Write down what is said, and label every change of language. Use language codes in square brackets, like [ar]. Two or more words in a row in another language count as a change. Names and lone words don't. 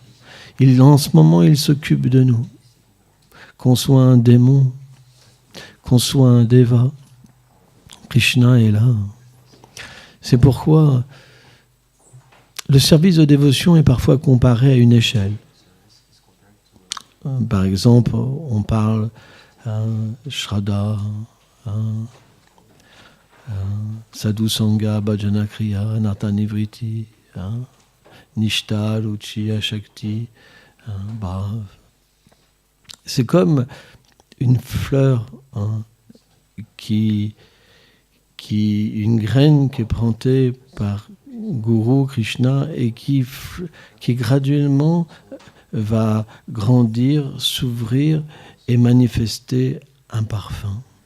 [fr] En ce moment, il s'occupe de nous. Qu'on soit un démon, qu'on soit un déva, Krishna est là. C'est pourquoi le service de dévotion est parfois comparé à une échelle. Par exemple, on parle [sa] Shraddha, Sadhu Sangha, Bhajana Kriya, Anartha Nivriti, Nishta, Ruchi, Shakti, Bhav. [fr] C'est comme une fleur, une graine qui est plantée par Guru Krishna et qui graduellement va grandir, s'ouvrir et manifester un parfum.